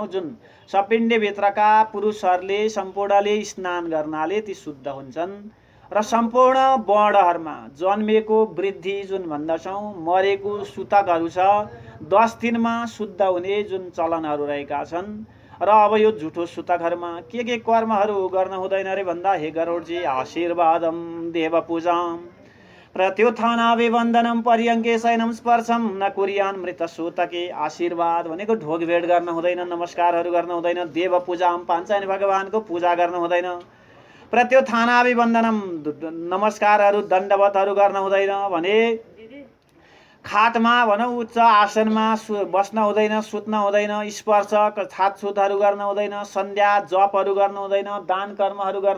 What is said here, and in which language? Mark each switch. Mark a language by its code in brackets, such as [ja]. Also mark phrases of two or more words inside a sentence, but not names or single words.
[ne] जुन सपिण्डी भित्रका पुरुषहरूले सम्पूर्णले स्नान गर्नाले ती शुद्ध हुन्छन् र सम्पूर्ण वर्णहरूमा जन्मेको वृद्धि जुन भन्दछौँ मरेको सुतकहरू छ 10 दिनमा शुद्ध हुने जुन चलनहरू रहेका छन् र अब यो जुठो सुतकहरूमा के कर्महरू गर्न हुँदैन रे भन्दा हे गरुडजी [sa] आशीर्वादम देव पूजाम प्रत्युत्थानाभिवन्दनम पर्यङ्के शयनम स्पर्शम न कुर्यान मृत सुतके [ne] आशीर्वाद भनेको ढोगभेट गर्न हुँदैन, नमस्कारहरू गर्न हुँदैन, देव पूजाम पाञ्चायन भगवानको पूजा गर्न हुँदैन, प्रत्युत्थानाभिवन्दनम नमस्कारहरू दण्डवतहरू गर्न हुँदैन भने खाटमा भनौँ उच्च आसनमा बस्न हुँदैन, सुत्न हुँदैन, स्पर्श छातछुतहरू गर्न हुँदैन, सन्ध्या जपहरू गर्न हुँदैन, दान कर्महरू गर्न